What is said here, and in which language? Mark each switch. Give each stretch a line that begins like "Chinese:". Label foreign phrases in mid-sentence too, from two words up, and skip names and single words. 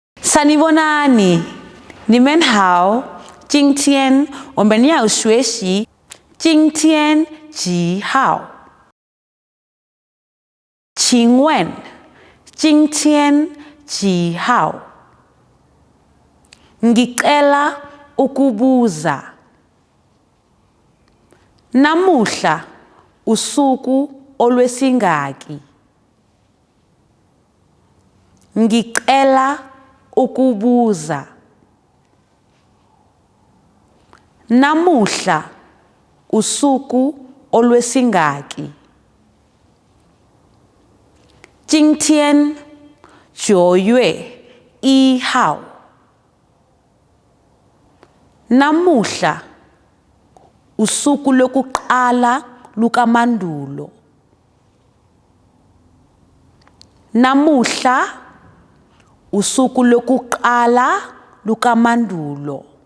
Zulu: Sanibonani,
Chinese: 你们好。今天我们要学习今天几号？请问今天几号 ？
Zulu: Ngicela ukubuza. Namuhla usuku olwesingaki? Ngicela ukubuza. Namuhla usuku olwesingaki?
Chinese: 今天9月1号
Zulu: Namuhla usuku lokuqala lukaMandulo. Namuhla usuku lokuqala lukaMandulo.